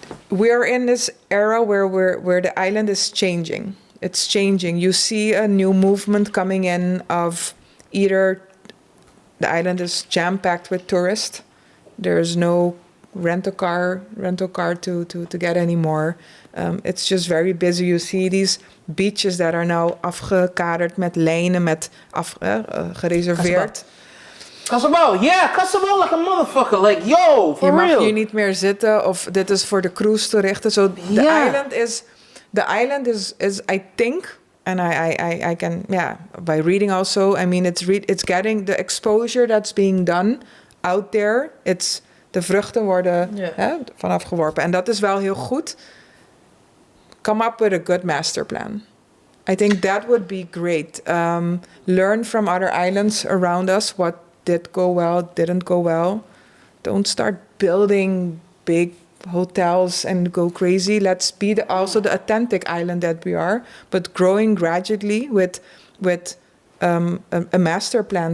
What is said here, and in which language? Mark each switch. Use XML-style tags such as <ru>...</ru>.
<en>We're in this era where the island is changing. It's changing. You see a new movement coming in of either The island is jam-packed with tourists. There's no rental car to get anymore. It's just very busy. You see these beaches that are now</en> <nl>afgekaderd met lijnen, met gereserveerd.</nl> <en>Curaçao, yeah, Curaçao like a motherfucker. Like, yo, for</en> <nl>Je mag</nl> <en>real.</en> <nl>hier niet meer zitten of dit is voor de cruise toerichten.</nl> <en>So the island is I think, and I can, by reading also, I mean, it's getting the exposure that's being done out there.</en> <nl>De vruchten worden vanaf geworpen. En dat is wel heel goed.</nl> <en>Come up with a good master plan. I think that would be great. Learn from other islands around us. What did go well, didn't go well. Don't start building big hotels and go crazy. Let's be also the authentic island that we are, but growing gradually with a master plan.</en>